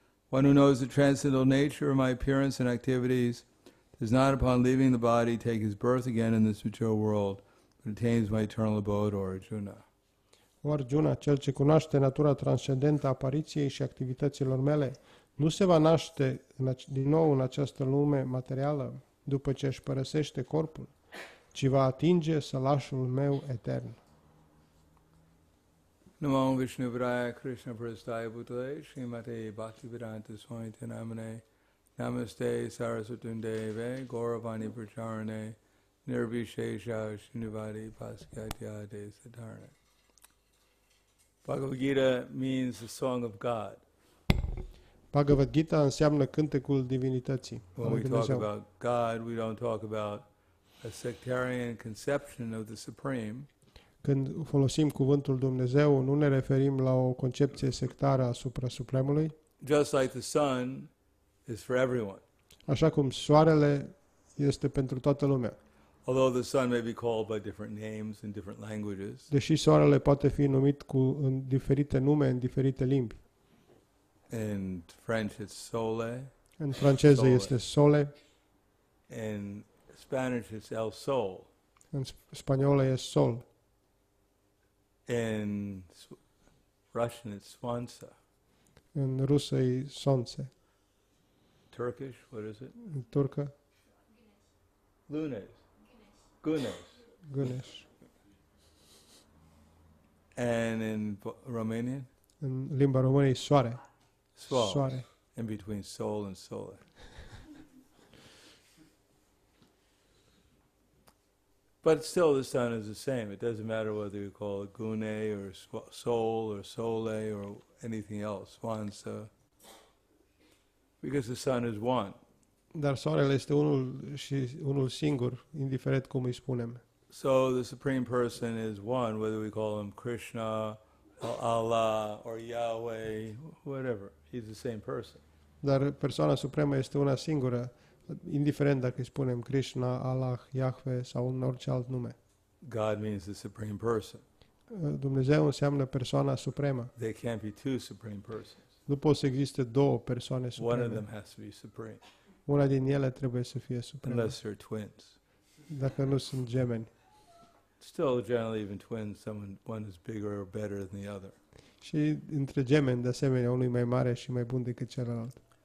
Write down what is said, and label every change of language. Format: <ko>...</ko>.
<en>One who knows the transcendental nature of my appearance and activities does not, upon leaving the body, take his birth again in this material world, but attains my eternal abode, or Arjuna.</en> <ro>O Arjuna, cel ce cunoaște natura transcendentă a apariției și activităților mele, nu se va naște din nou în această lume materială după ce își părăsește corpul, ci va atinge sălașul meu etern.</ro> <sa>Namo Vishnupadaya Krishna Prasthaya Bhutale Srimate Bhaktivedanta Swami Namane Namaste Saraswatundeve Gauravani Pracharane Nirvishesha Srinivadi Paskatyade Sadarne.</sa> <en>Bhagavad Gita means the song of God.</en> <ro>Bhagavad Gita înseamnă cântecul divinității.</ro> <en>When we talk about God, we don't talk about a sectarian conception of the Supreme.</en> <ro>Când folosim cuvântul Dumnezeu, nu ne referim la o concepție sectară asupra Supremului,</ro> <en>Just like the sun is for everyone.</en> <ro>așa cum soarele este pentru toată lumea.</ro> <en>Although the sun may be called by different names in different languages.</en> <ro>Deși soarele poate fi numit în diferite nume, în diferite limbi.</ro> <en>In French it's sole.</en> <ro>În franceză</ro> <fr>Sole.</fr> <ro>este sole,</ro> <en>In Spanish it's el sol.</en> <ro>în spaniolă e sol,</ro> <en>In Russian it's swansa.</en> <ro>în rusă e sonce,</ro> <en>Turkish, what is it?</en> <ro>în turcă</ro> <tr>Lunes. Gunes.</tr> <ro>gâneș,</ro> <en>And in Romanian?</en> <ro>în limba română e soare,</ro> <es>Sol.</es> <ro>soare.</ro> <en>In between sol and solar. But still the sun is the same. It doesn't matter whether you call it gune or sol or sole or anything else, swansa. Because the sun is one.</en> <ro>Dar soarele este unul singur, indiferent cum îi spunem.</ro> <en>So the Supreme Person is one, whether we call him Krishna, or Allah, or Yahweh, whatever. He's the same person.</en> <ro>Dar persoana supremă este una singură, indiferent dacă îi spunem Krishna, Allah, Yahweh sau în orice alt nume.</ro> <en>God means the Supreme Person.</en> <ro>Dumnezeu înseamnă persoana supremă.</ro> <en>There can't be two Supreme Persons.</en> <ro>Nu pot să existe două persoane</ro> <en>One of</en> <ro>supreme.</ro> <en>them has to be supreme,</en> <ro>Una din ele trebuie să fie supremă,</ro> <en>unless they're twins.</en> <ro>dacă nu sunt gemeni.</ro> <en>Still, generally, even twins, one is bigger or better than the other.</en> <ro>Și între gemeni, de asemenea, unul e mai mare și mai bun decât celălalt.</ro>